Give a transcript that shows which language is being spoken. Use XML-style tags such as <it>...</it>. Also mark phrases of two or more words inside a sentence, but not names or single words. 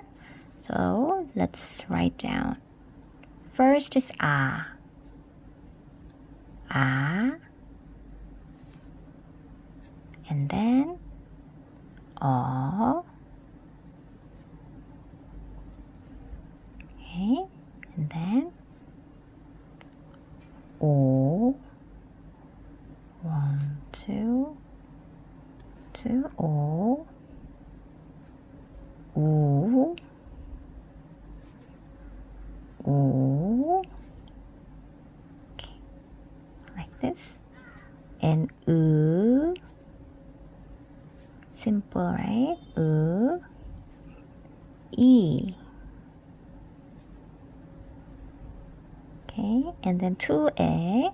<en>So let's write down. First is ah. Ah. And then oh. Okay. And then o. 1, 2, 2, o. U. O. Okay. Like this. And simple, right? E. Okay, and then 2a.</en>